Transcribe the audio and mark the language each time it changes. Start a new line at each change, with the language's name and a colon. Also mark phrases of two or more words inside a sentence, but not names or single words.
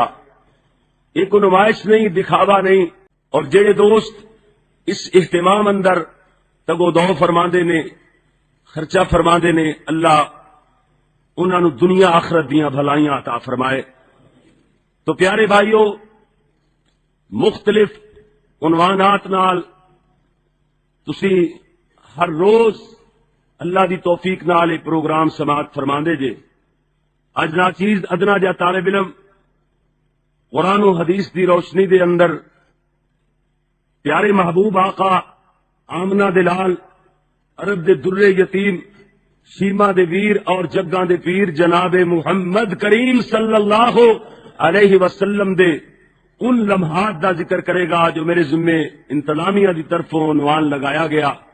Punjabi: ایک نمائش نہیں، دکھاوا نہیں، اور جڑے دوست اس اہتمام اندر تگو دو فرماندے نے، خرچہ فرماندے نے، اللہ انہاں نو دنیا آخرت دیاں بھلائیاں عطا فرمائے۔ تو پیارے بھائیو، مختلف عنوانات نال تسی ہر روز اللہ دی توفیق نال یہ پروگرام سماعت فرماندے جے۔ اج ناچیز ادنا جا طالب علم قرآن و حدیث دی روشنی دے اندر پیارے محبوب آقا آمنہ دلال، عرب دے در یتیم، شیما دے ویر اور جگاں دے پیر جناب محمد کریم
Arabic: صلی اللہ علیہ وسلم
Punjabi: دے ان لمحات دا ذکر کرے گا جو میرے ذمے انتظامیہ دی طرفوں عنوان لگایا گیا۔